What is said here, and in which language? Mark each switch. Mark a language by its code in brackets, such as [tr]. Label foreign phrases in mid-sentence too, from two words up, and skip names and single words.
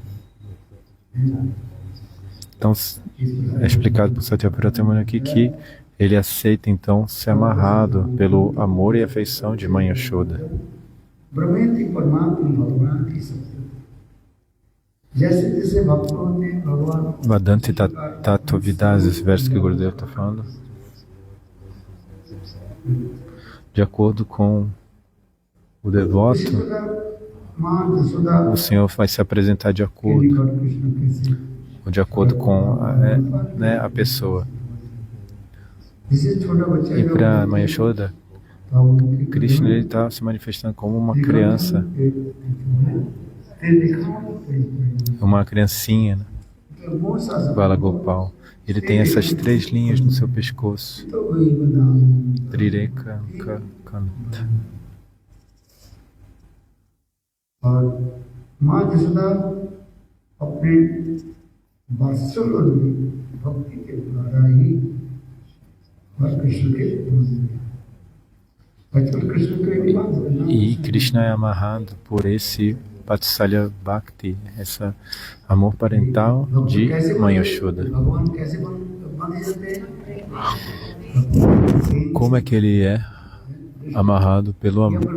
[pt] Então, é explicado por Satyavrat Muni aqui que Ele aceita então ser amarrado pelo amor e afeição de Mãe Yashoda. [hi] ब्रह्मेंद्र परमात्मा भगवान की शक्ति जैसे जैसे भक्तों ने भगवान [sa] वदन्ति तत्त्वविदः, [pt] esse verso que o Gurudev está falando, de acordo com o devoto, o Senhor vai se apresentar de acordo com a pessoa. E para Mãe Yashoda, Krishna está se manifestando como uma criança, uma criancinha, né? Balagopal. Ele tem essas 3 linhas no seu pescoço. [sa] त्रिरेखा कण्ठ. [hi] और माँ यशोदा अपने वात्सल्य में भक्ति के द्वारा ही कृष्ण के बचपन कृष्ण के [pt] E Krishna é amarrado por esse [sa] वात्सल्य भक्ति, [pt] esse amor parental de Mãe Yashoda. Como é que ele é amarrado pelo amor?